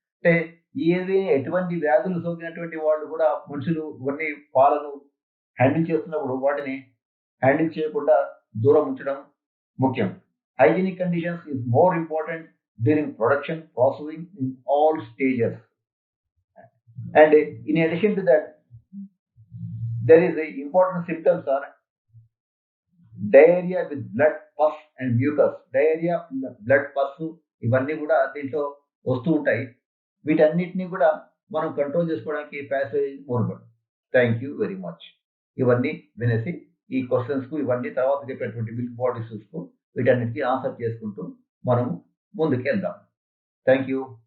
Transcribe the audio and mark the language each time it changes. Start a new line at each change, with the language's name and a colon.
Telugu: అంటే ఎటువంటి వ్యాధులు సోకినటువంటి వాళ్ళు కూడా మనుషులు ఇవన్నీ పాలను హ్యాండిల్ చేస్తున్నప్పుడు వాటిని హ్యాండిల్ చేయకుండా దూరం ఉంచడం ముఖ్యం.
English: Hygienic conditions is more important during production, processing in all stages. And in addition to that, there is a important symptoms are diarrhea with blood, pus and mucus.
Telugu: Diarrhea, blood, pus ఇవన్నీ కూడా దీంట్లో వస్తూ ఉంటాయి. వీటన్నిటిని కూడా మనం control చేసుకోవడానికి passage మోర్బడ్.
English: Thank you very much.
Telugu: ఇవన్నీ వినేసి ఈ క్వశ్చన్స్ కు ఇవన్నీ తర్వాత చెప్పేటువంటి మిల్క్ బాడీస్ కు వీటన్నిటికీ ఆన్సర్ చేసుకుంటూ మనం ముందుకు వెళ్దాం.
English: Thank you.